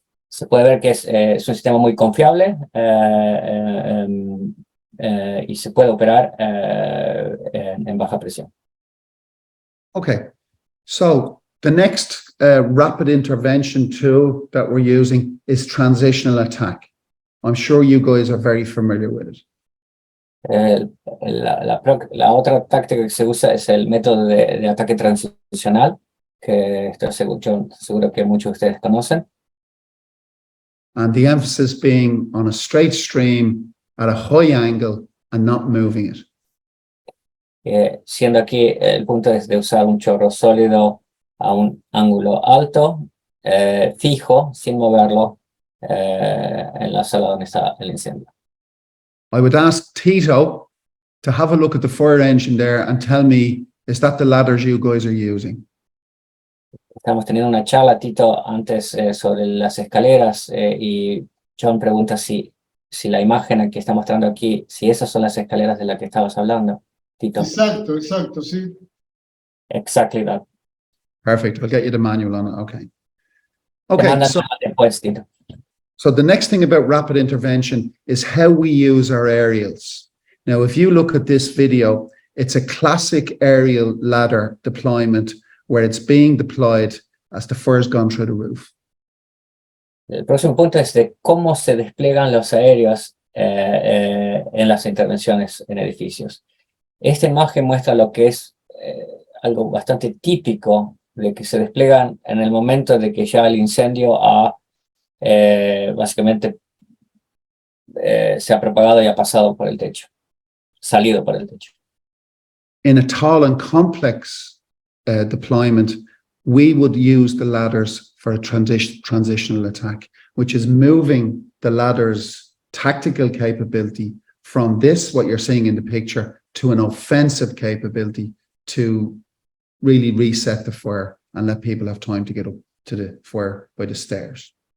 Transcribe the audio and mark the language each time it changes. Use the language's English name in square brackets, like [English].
[Spanish] Se puede ver que es un sistema muy confiable y se puede operar en baja presión. [English] Okay, so the next rapid intervention tool that we're using is transitional attack. I'm sure you guys are very familiar with it. [Spanish] La otra táctica que se usa es el método de ataque transicional, que estoy seguro que muchos de ustedes conocen. [English] And the emphasis being on a straight stream at a high angle and not moving it. [Spanish] Siendo aquí el punto es de usar un chorro sólido a un ángulo alto, fijo, sin moverlo, en la sala donde está el incendio. [English] I would ask Tito to have a look at the fire engine there and tell me, is that the ladders you guys are using? [Spanish] Estamos teniendo una charla, Tito, antes sobre las escaleras y John pregunta si la imagen que está mostrando aquí, si esas son las escaleras de las que estabas hablando, Tito. Exacto, sí. [English] Exactly that. Perfect. I'll get you the manual on it. Okay. [Spanish] Te [English] Okay. [Spanish] mandan [English] So, [Spanish] después, Tito. [English] so the next thing about rapid intervention is how we use our aerials. Now, if you look at this video, it's a classic aerial ladder deployment where it's being deployed as the fire's gone through the roof. [Spanish] El próximo punto es de cómo se despliegan los aéreos en las intervenciones en edificios. Esta imagen muestra lo que es algo bastante típico de que se despliegan en el momento de que ya el incendio básicamente se ha propagado y ha pasado por el techo, salido por el techo. [English] In a tall and complex deployment, we would use the ladders for a transitional attack, which is moving the ladder's tactical capability from this, what you're seeing in the picture, to an offensive capability to really reset the fire and let people have time to get up to the fire by the stairs.